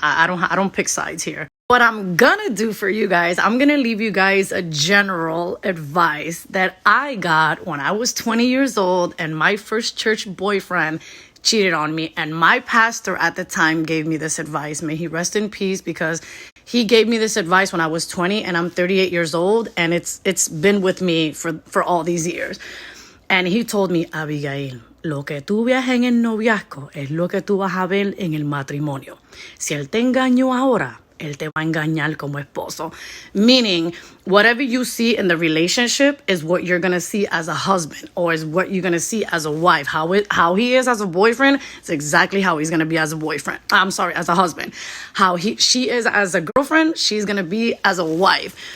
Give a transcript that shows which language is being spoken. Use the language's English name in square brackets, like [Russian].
[English] I don't pick sides here. What I'm gonna do for you guys, I'm gonna leave you guys a general advice that I got when I was 20 years old and my first church boyfriend cheated on me, and my pastor at the time gave me this advice. May he rest in peace, because he gave me this advice when I was 20 and I'm 38 years old, and it's been with me for all these years. And he told me, [Spanish] Abigail, lo que tú veas en el noviazgo es lo que tú vas a ver en el matrimonio. Si él te engañó ahora, él te va a engañar como esposo. [English] Meaning, whatever you see in the relationship is what you're going to see as a husband, or is what you're going to see as a wife. How he is as a boyfriend is exactly how he's going to be as a boyfriend. I'm sorry, as a husband. She is as a girlfriend, she's going to be as a wife.